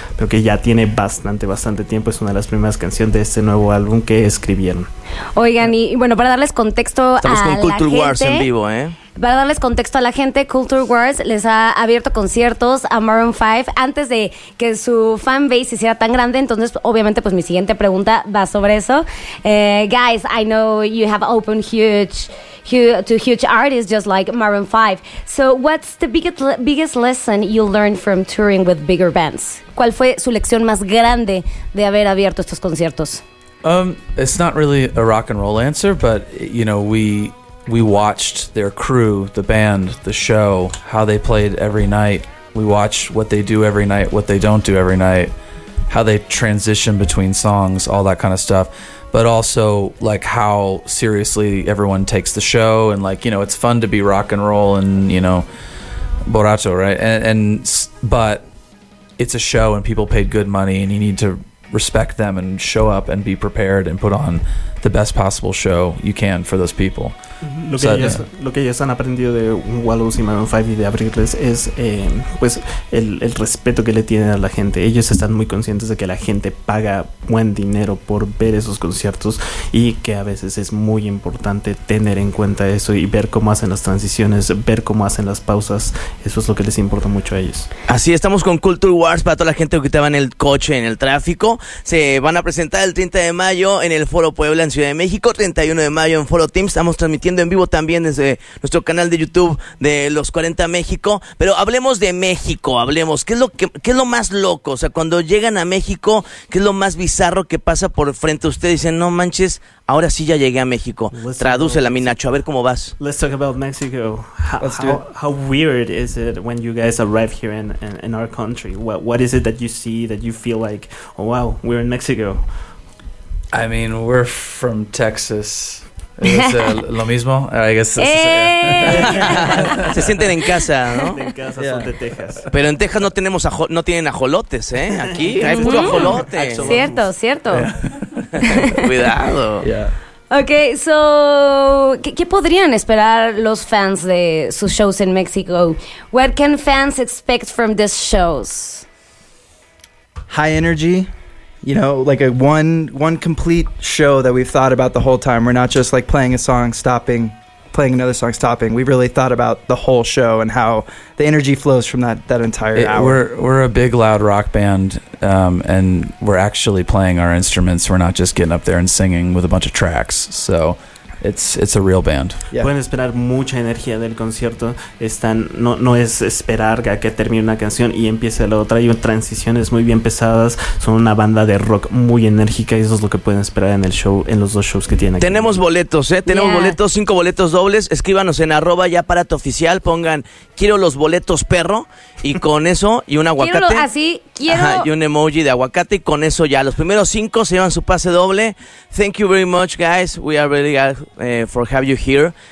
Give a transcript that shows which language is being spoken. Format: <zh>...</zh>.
<es>Pero que ya tiene bastante, bastante tiempo. Es una de las primeras canciones de este nuevo álbum que escribieron. Oigan, y bueno, para darles contexto a la gente. Estamos con Culture Wars en vivo, Para darles contexto a la gente, Culture Wars les ha abierto conciertos a Maroon 5 antes de que su fan base hiciera tan grande. Entonces, obviamente, pues mi siguiente pregunta va sobre eso.</es> <en>Guys, I know you have opened huge artists just like Maroon 5. So, what's the biggest lesson you learned from touring with bigger bands?</en> <es>¿Cuál fue su lección más grande de haber abierto estos conciertos?</es> <en>It's not really a rock and roll answer, but you know, we watched their crew, the band, the show, how they played every night. We watched what they do every night, what they don't do every night, how they transition between songs, all that kind of stuff. But also, like, how seriously everyone takes the show, and, like, you know, it's fun to be rock and roll and, you know, borracho, right? And but it's a show, and people paid good money, and you need to respect them and show up and be prepared and put on the best possible show you can for those people.</en> <es>Lo que ellos han aprendido de Wallows y Maroon 5 y de Abrirles es pues el respeto que le tienen a la gente. Ellos están muy conscientes de que la gente paga buen dinero por ver esos conciertos, y que a veces es muy importante tener en cuenta eso y ver cómo hacen las transiciones, ver cómo hacen las pausas. Eso es lo que les importa mucho a ellos. Así estamos con Culture Wars para toda la gente que estaba en el coche, en el tráfico. Se van a presentar el 30 de mayo en el Foro Puebla en Ciudad de México, 31 de mayo en Foro Teams. Estamos transmitiendo en vivo también desde nuestro canal de YouTube de Los 40 México. Pero hablemos de México, hablemos. ¿Qué es lo más loco? O sea, cuando llegan a México, ¿qué es lo más bizarro que pasa por frente a ustedes? Dicen, no manches, ahora sí ya llegué a México. Tradúcela, mi Nacho, a ver cómo vas.</es> <en>Let's talk about Mexico. How weird is it when you guys arrive here in our country? What is it that you see that you feel like, oh wow, we're in Mexico? I mean, we're from Texas.</en> <es>Es lo mismo,</es> <en>I guess. Hey.</en> <es>Se sienten en casa, ¿no? En casa, yeah. Son de Texas. Pero en Texas no tienen ajolotes, ¿eh? Aquí hay puro ajolote. Cierto, cierto. Yeah. Cuidado. Yeah. Ok, so, ¿qué podrían esperar los fans de sus shows en México?</es> <en>What can fans expect from these shows? High energy. You know, like a one complete show that we've thought about the whole time. We're not just like playing a song, stopping, playing another song, stopping. We really thought about the whole show and how the energy flows from that entire hour. We're a big, loud rock band, and we're actually playing our instruments. We're not just getting up there and singing with a bunch of tracks. So it's a real band.</en> <es>Yeah. Pueden esperar mucha energía del concierto. Están no es esperar a que termine una canción y empiece la otra. Hay transiciones muy bien pesadas. Son una banda de rock muy enérgica, y eso es lo que pueden esperar en el show, en los dos shows que tienen. Tenemos boletos, tenemos boletos, 5 boletos dobles. Escríbanos en arroba ya para tu oficial, pongan quiero los boletos perro, y con eso y un aguacate. Y un emoji de aguacate, y con eso ya los primeros 5 se llevan su pase doble.</es> <en>Thank you very much, guys. We are really glad for have you here.</en>